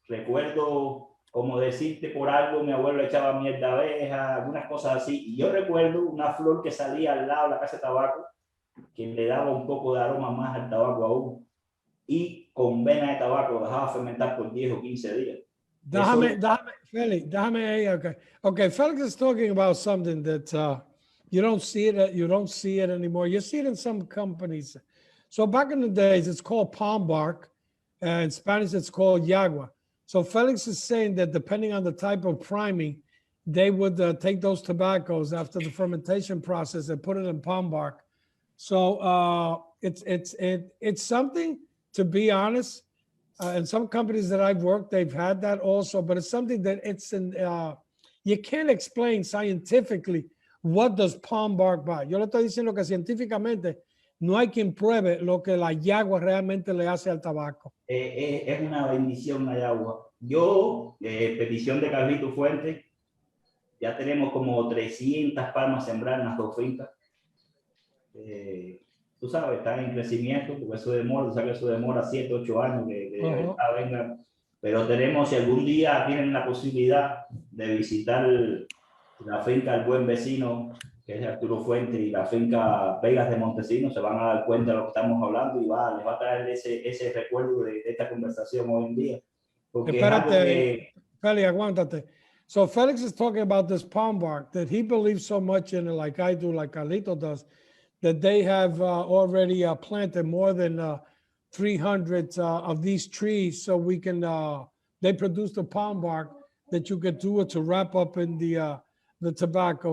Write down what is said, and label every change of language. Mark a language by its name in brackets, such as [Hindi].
[Spanish] Recuerdo, como decirte por algo, mi abuelo le echaba miel de abeja, algunas cosas así, y yo recuerdo una flor que salía al lado de la casa de tabaco, que le daba un poco de aroma más al tabaco aún, y con vena de tabaco lo dejaba fermentar por 10 o 15 días. [English] Felix, okay. Felix is talking about something that you don't see it anymore. You see it in some companies. So back in the days, it's called palm bark. In Spanish, it's called yagua. So Felix is saying that depending on the type of priming, they would take those tobaccos after the fermentation process and put it in palm bark. So it's something, to be honest. And some companies that I've worked, they've had that also, but it's something that you can't explain scientifically what does palm bark buy. [Spanish] Yo le estoy diciendo que científicamente no hay quien pruebe lo que la yagua realmente le hace al tabaco. Es una bendición la yagua. Yo, petición de Carlito Fuente, ya tenemos como 300 palmas sembradas en las 2 fincas. Tú sabes, están en crecimiento, porque eso demora, que eso demora 7, 8 años que venga. Pero tenemos, si algún día tienen la posibilidad de visitar la finca El Buen Vecino, que es Arturo Fuente, y la finca Vegas de Montesinos, se van a dar cuenta de lo que estamos hablando y les va a traer ese recuerdo de esta conversación hoy en día. Espérate, Feli, aguántate. [English] So Felix is talking about this palm bark, that he believes so much in it, like I do, like Carlito does, that they have already planted more than 300 of these trees, so we can, they produce the palm bark that you could do it to wrap up in the tobacco.